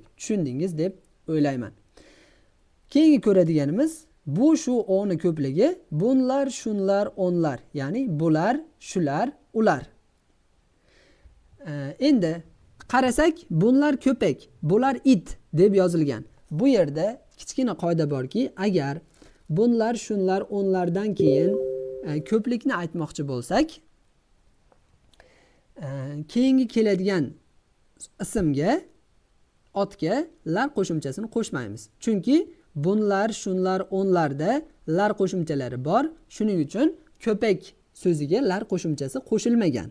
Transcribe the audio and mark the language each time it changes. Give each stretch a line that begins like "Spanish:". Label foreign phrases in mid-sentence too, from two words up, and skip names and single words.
Uzbek: Tushundingiz deb o'ylayman. Keyingi ko'radiganimiz bu shu o'ni ko'pligi,
Turkish: bunlar, shunlar, onlar.
Uzbek: Ya'ni bular, shular, ular. Endi qarasak,
Turkish: bunlar ko'pak,
Uzbek: bular it deb yozilgan. Bu yerda kichkina qoida borki, agar
Turkish: bunlar, shunlar, onlardan
Uzbek: keyin ko'plikni aytmoqchi bo'lsak, keyingi keladigan ismga, otga lar qo'shimchasini qo'shmaymiz. Chunki
Turkish: bunlar, shunlar, onlarda
Uzbek: lar qo'shimchalari bor. Shuning uchun ko'pak so'ziga lar qo'shimchasi qo'shilmagan.